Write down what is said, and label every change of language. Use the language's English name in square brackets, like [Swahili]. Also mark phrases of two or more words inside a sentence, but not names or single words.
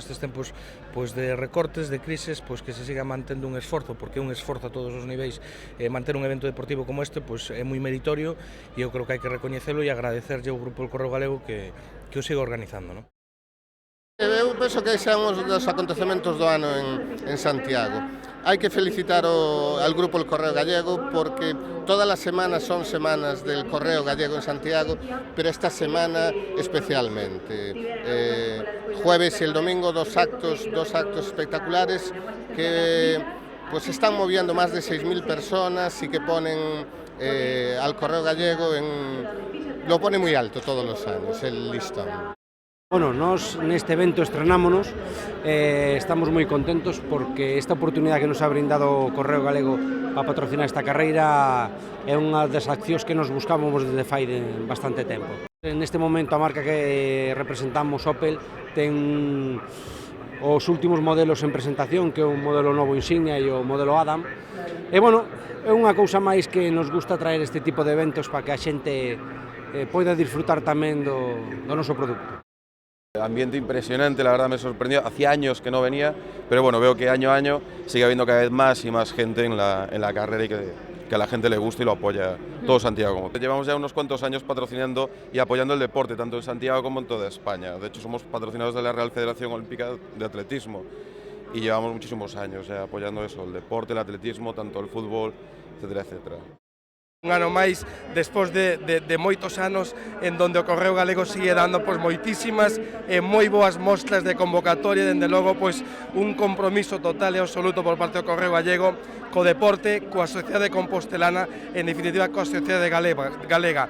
[Galician] Nestes tempos pois de recortes, de crises, pois que se siga mantendo un esforzo, porque é un esforzo a todos os niveis, manter un evento deportivo como este pois é moi meritorio, e eu creo que hai que recoñecelo e agradecerlle ao Grupo El Correo Galego que o siga organizando, non? Eu penso que ese é un dos acontecementos do ano en Santiago. Hai que felicitar al Grupo El Correo Gallego porque todas as semanas son semanas del Correo Gallego en Santiago, pero esta semana especialmente. [Spanish] Jueves y el domingo dos actos espectaculares que pues están moviendo más de 6.000 personas y que ponen al Correo Gallego lo pone muy alto todos los años, el listón. [Galician] Bueno, nós neste evento estrenámonos, estamos moi contentos porque esta oportunidade que nos [Spanish] ha brindado [Galician] o Correo Galego para patrocinar esta carreira é unha das accións que nos buscábamos desde fai bastante tempo. Neste momento a marca que representamos, Opel, ten os últimos modelos en presentación, que é o modelo novo Insignia e o modelo Adam. E, bueno, é unha cousa máis que nos gusta traer este tipo de eventos para que a xente poida disfrutar tamén do noso produto. [Spanish] Ambiente impresionante, la verdad me sorprendió, hacía años que no venía, pero bueno, veo que año a año sigue habiendo cada vez más y más gente en la carrera y que a la gente le gusta y lo apoya todo Santiago. Llevamos ya unos cuantos años patrocinando y apoyando el deporte, tanto en Santiago como en toda España. De hecho, somos patrocinados de la Real Federación Olímpica de Atletismo y llevamos muchísimos años apoyando eso, el deporte, el atletismo, tanto el fútbol, etcétera, etcétera. [Galician] Un ano máis, despois de moitos anos, [Spanish] en donde [Galician] o Correo Galego sigue dando moitísimas e moi boas mostras de convocatoria, dende logo un compromiso total e absoluto por parte do Correo Gallego co deporte, coa sociedade compostelana, en definitiva coa sociedade galega.